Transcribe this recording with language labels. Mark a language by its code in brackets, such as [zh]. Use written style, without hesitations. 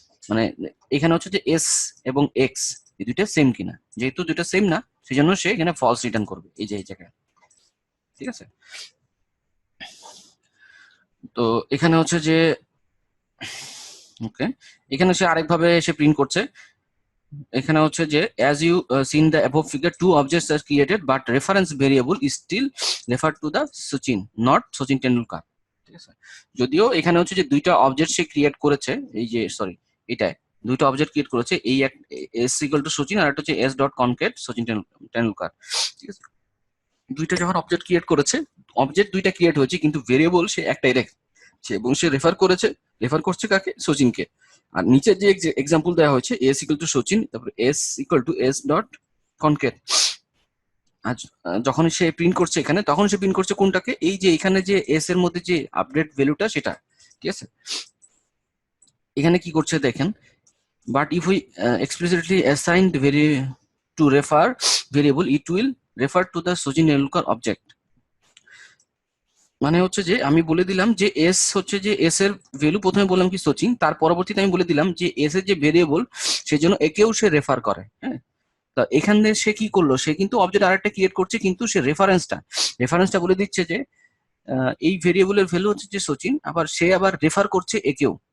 [bn] মানে এখানে হচ্ছে যে এস এবং এক্স এই দুইটা সেম কিনা, যেহেতু দুইটা সেম না সেই জন্য সে এখানে ফলস রিটার্ন করবে এই যে এই জায়গায়, ঠিক আছে। তো এখানে হচ্ছে যে ওকে, এখানে সে আরেকভাবে সে প্রিন্ট করছে, এখানে হচ্ছে যে [en] as you seen the above figure, two objects are created but reference variable is still referred to the Sachin, not Sachin Tendulkar। [bn] ঠিক আছে, যদিও এখানে হচ্ছে যে দুইটা অবজেক্ট সে ক্রিয়েট করেছে, এই যে সরি এটাই দুইটা অবজেক্ট ক্রিয়েট করেছে, এই এক এস ইকুয়াল টু সচিন আর একটা হচ্ছে S dot concat Sachin Tendulkar. ঠিক আছে, দুইটা যখন অবজেক্ট ক্রিয়েট করেছে, অবজেক্ট দুইটা ক্রিয়েট হয়েছে কিন্তু ভেরিয়েবল সে একটাই রেখেছে এবং সে রেফার করছে কাকে, সচিনকে। আর নিচের যে এক্সাম্পল দেওয়া হয়েছে এস ইকুয়াল টু সচিন, তারপরে S equal to S dot concat. আর যখন সে প্রিন্ট করছে এখানে, তখন সে প্রিন্ট করছে কোনটাকে, এই যে এখানে যে এস এর মধ্যে যে আপডেট ভ্যালুটা সেটা। ঠিক আছে, এখানে কি করছে দেখেন, [en] but if we explicitly assigned to refer variable, it will refer to the Sachin Tendulkar object। [bn] মানে হচ্ছে যে আমি বলে দিলাম যে এস হচ্ছে যে এস এর ভ্যালু, প্রথমে বললাম কি সচিন, তার পরবর্তীতে আমি বলে দিলাম যে এস এর যে ভেরিয়েবল সেজন্য একেও সে রেফার করে। হ্যাঁ, তা এখানে সে কি করলো, সে কিন্তু অবজেক্ট আরেকটা ক্রিয়েট করছে কিন্তু সে রেফারেন্সটা বলে দিচ্ছে যে এই ভেরিয়েবলের ভ্যালু হচ্ছে যে সচিন, আবার সে আবার রেফার করছে একেও।